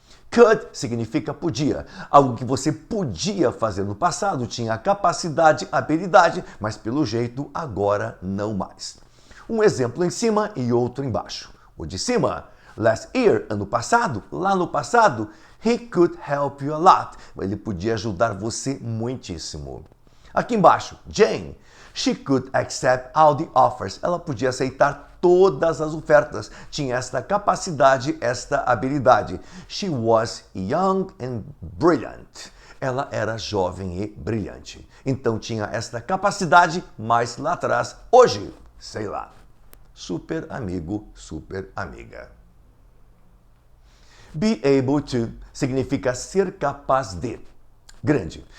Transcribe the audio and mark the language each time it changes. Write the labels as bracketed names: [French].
[Portuguese] Could significa podia, algo que você podia fazer no passado, tinha capacidade, habilidade, mas pelo jeito agora não mais. Um exemplo em cima e outro embaixo. O de cima, [English] last year, [Portuguese] ano passado, lá no passado, [English] he could help you a lot. [Portuguese] Ele podia ajudar você muitíssimo. Aqui embaixo, [English] Jane, she could accept all the offers. [Portuguese] Ela podia aceitar todas as ofertas. Tinha esta capacidade, esta habilidade. [English] She was young and brilliant. [Portuguese] Ela era jovem e brilhante. Então tinha esta capacidade, mas lá atrás, hoje, sei lá. Super amigo, super amiga. Be able to significa ser capaz de. Grande.